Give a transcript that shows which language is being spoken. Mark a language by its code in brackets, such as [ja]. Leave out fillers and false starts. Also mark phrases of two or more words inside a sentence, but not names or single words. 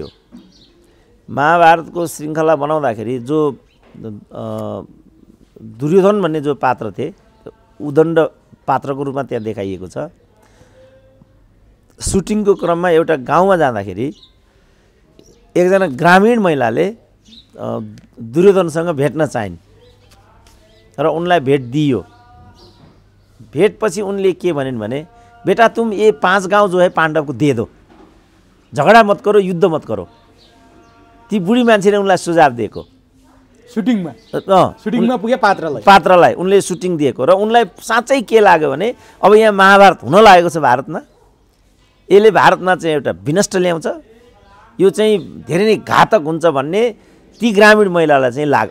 [ne] महाभारतको श्रृङ्खला बनाउँदाखेरि जो दुर्योधन भन्ने जो पात्र थिए उदण्ड पात्रको रूपमा त्यहाँ देखाइएको छ। सुटिङको क्रममा एउटा गाउँमा जाँदाखेरि एकजना ग्रामीण महिलाले दुर्योधनसँग भेट्न चाहिन् र उनलाई भेट दिइयो। भेटपछि उनले के भनिन् भने [hi] बेटा तुम ये 5 गांव जो है पाण्डव को दे दो, झगडा मत करो, [ne] युद्ध मत करो। ती बुढी मान्छेले उनलाई सुझाव दिएको सुटिङमा पुगे पात्रलाई उनले सुटिङ दिएको र उनलाई साँच्चै के लाग्यो भने अब यहाँ महाभारत हुन लागेको छ भारतमा, यसले भारतमा चाहिँ एउटा विनष्ट ल्याउँछ, यो चाहिँ धेरै नै घातक हुन्छ भन्ने ती ग्रामीण महिलालाई चाहिँ लाग्यो।